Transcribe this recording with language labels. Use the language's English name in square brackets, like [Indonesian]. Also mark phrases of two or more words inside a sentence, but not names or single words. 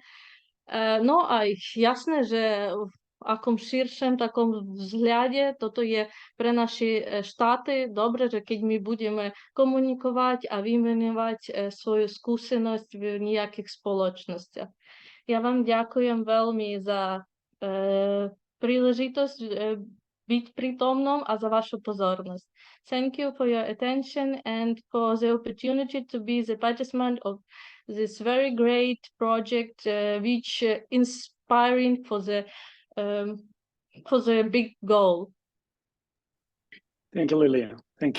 [Slovak] No aj jasné, že v akom širšom takom vzhľade toto je pre naše štáty dobre, že keď my budeme komunikovať a vymenovať svoju skúsenosť v nejakých spoločnostiach. Ja vám ďakujem veľmi za príležitosť byť prítomnom a za vašu pozornosť. [English] Thank you for your attention and for the opportunity to be the participant of this very great project, which inspiring for the big goal. Thank you, Lilia. Thank you.